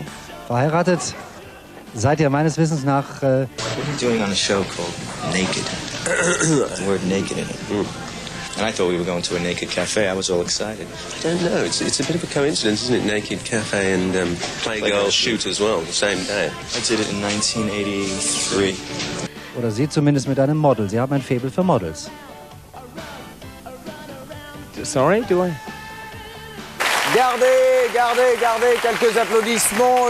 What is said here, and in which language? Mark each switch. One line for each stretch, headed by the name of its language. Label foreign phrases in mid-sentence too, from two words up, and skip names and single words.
German: Verheiratet seid ihr meines Wissens nach...
English: What are you doing on a show called Naked? The word naked in it. And I thought we were going to a naked cafe. I was all excited. I don't know. It's a bit of a coincidence, isn't it? Naked Cafe and Playgirl shoot as well, the same day. I did it in 1983.
German: Oder Sie zumindest mit einem Model. Sie haben ein Faible für Models.
English: Sorry, do I?
French: Gardez quelques applaudissements.